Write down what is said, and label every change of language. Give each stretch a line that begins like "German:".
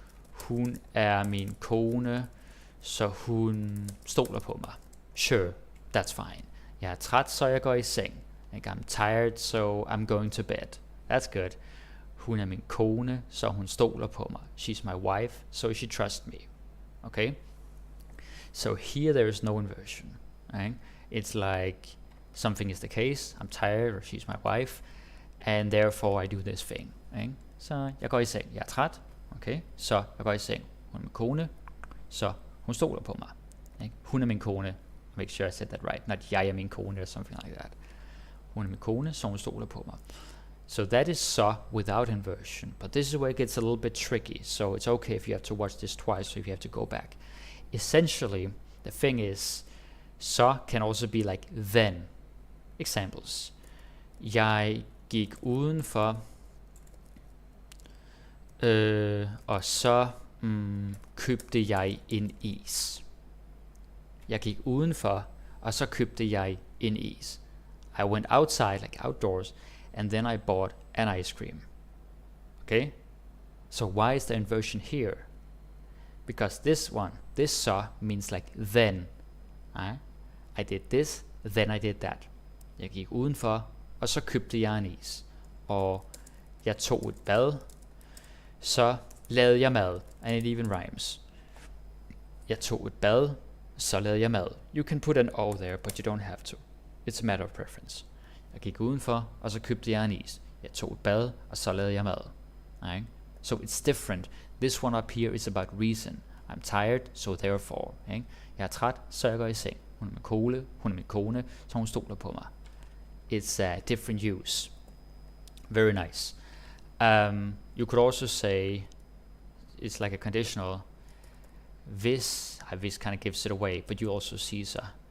Danish: Hun er min kone, så hun stoler på mig.
English: Sure, that's fine.
Danish: Jeg er træt, så jeg går i seng.
English: Like I'm tired, so I'm going to bed. That's good.
Danish: Hun er min kone, så hun stoler på mig.
English: She's my wife, so she trusts me. Okay? So here there is no inversion. Right? It's like something is the case. I'm tired, or she's my wife, and therefore I do this thing. Right?
Danish: Så jeg går i seng. Jeg er træt. Okay? Så jeg går i seng. Hun er min kone, så hun stoler på mig. Ikke? Hun er min kone.
English: Make sure I said that right. Not
Danish: jeg er min kone
English: or something like that.
Danish: Hun er min kone, så hun stoler på mig.
English: So that is så without inversion. But this is where it gets a little bit tricky. So it's okay if you have to watch this twice or if you have to go back. Essentially, the thing is, så can also be like then. Examples.
Danish: Jeg gik udenfor, og så købte jeg en is. Jeg gik udenfor, og så købte jeg en is.
English: I went outside, like outdoors, and then I bought an ice cream. Okay? So why is the inversion here? Because this så means like then. I did this, then I did that.
Danish: Jeg gik udenfor, og så købte jeg en is. Og jeg tog et bad, så lavede jeg mad.
English: And it even rhymes.
Danish: Jeg tog et bad, så lavede jeg mad.
English: You can put an O there, but you don't have to. It's a matter of preference.
Danish: Jeg gik udenfor, og så købte jeg en is. Jeg tog et bad, og så lavede jeg mad.
English: Right? So it's different. This one up here is about reason. I'm tired, so therefore. Ikke?
Danish: Jeg er træt, så jeg går i seng. Hun er min kone, så hun stoler på mig.
English: It's a different use. Very nice. You could also say, it's like a conditional. Hvis kind of gives it away, but you also see så.